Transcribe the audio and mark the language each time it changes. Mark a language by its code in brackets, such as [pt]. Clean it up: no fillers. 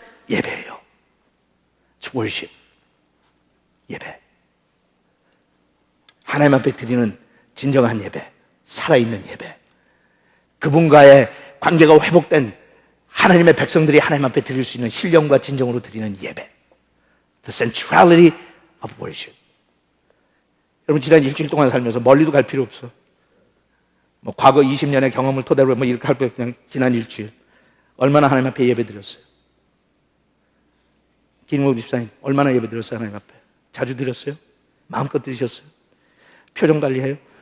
[ko] 예배예요. [en] It's worship. [ko] 예배. 하나님 앞에 드리는 진정한 예배, 살아있는 예배. 그분과의 관계가 회복된 하나님의 백성들이 하나님 앞에 드릴 수 있는 신령과 진정으로 드리는 예배. [en] The centrality of worship. [ko] 여러분, 지난 일주일 동안 살면서 멀리도 갈 필요 없어. 뭐 과거 20년의 경험을 토대로 뭐 이렇게 할 거 그냥 지난 일주일 얼마나 하나님 앞에 예배 드렸어요? 김웅 집사님 얼마나 예배 드렸어요? 하나님 앞에 자주 드렸어요? 마음껏 드리셨어요? 표정 관리해요?